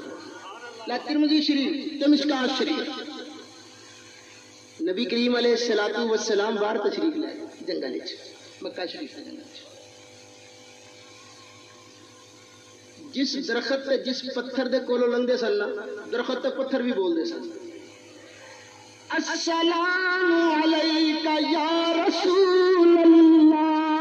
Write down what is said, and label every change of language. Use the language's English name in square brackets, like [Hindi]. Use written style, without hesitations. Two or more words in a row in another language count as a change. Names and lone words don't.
[Punjabi] ترمذی شریف تے مشکوٰۃ شریف نبی کریم [Arabic] عليه الصلاة والسلام [Punjabi] باہر تشریف لائے جنگل وچ، مکہ شریف کے جنگل وچ. جس درخت تے جس پتھر دے کولوں لنگھدے سن نا، درخت تے پتھر بھی بولدے سن [Arabic] السلام علیک یا رسول اللہ.